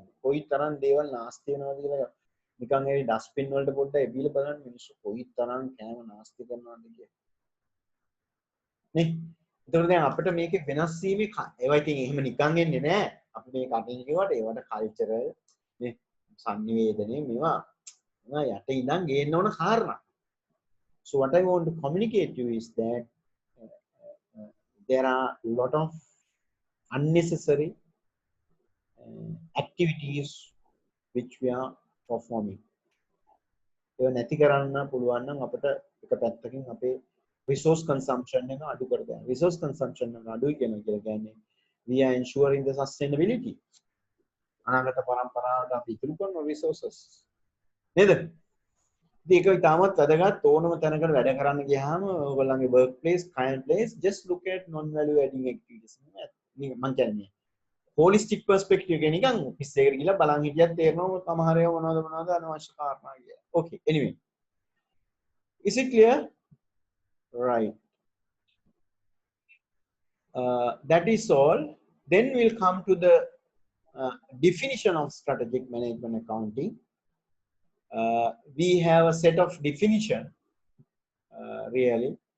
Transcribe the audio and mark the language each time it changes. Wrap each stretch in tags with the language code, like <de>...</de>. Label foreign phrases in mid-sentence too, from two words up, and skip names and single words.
<si>කොයිතරම් දේවල් නාස්ති වෙනවද කියලා නිකන් ඒ ඩස්ට්බින් වලට පොඩ්ඩක් එබිලා බලන්න මිනිස්සු කොයිතරම් කෑම නාස්ති කරනවද කියලා. නේ? ඒතකොට දැන් අපිට මේකේ වෙනස් වීමේ ඒවා ඉතින් එහෙම නිකන් එන්නේ නෑ. අපි මේ කටින් කියවට ඒවට කල්චරල් නේ සංනිවේදනයේ මේවා යට ඉඳන් ගේන්න ඕන කාරණා.</si> <en>So what I want to communicate to you is that there are a lot of unnecessary activities which we are performing.</en> <si>ඒව නැති කරන්න පුළුවන් නම් අපිට එක පැත්තකින් අපේ</si> <en>resource consumption</en> <si>එක අඩු කර ගන්න.</si> <en>Resource consumption</en> <si>එක අඩුයි කියලා කියන්නේ</si> <en>we are ensuring the sustainability.</en> <si>අනාගත පරම්පරාවට අපි ඉතුරු කරන resources. නේද? ඒක ඉතාමත් වැදගත් ඕනම තැනකට වැඩ කරන්න ගියාම ඔයගොල්ලන්ගේ</si> <en>work place, client place, just look at non value adding activities.</en> <si>මම කියන්නේ</si> <en>holistic perspective</en> <si>එක නිකන් office එකට ගිහලා බලන් හිටියත් තේරෙනවා සමහර ඒවා මොනවද අනවශ්‍ය කාරණා කියලා.</si> <en>Okay, anyway. Is it clear? Right. That is all. Then we'll come to the definition of strategic management accounting. We have a set of definition really.</en>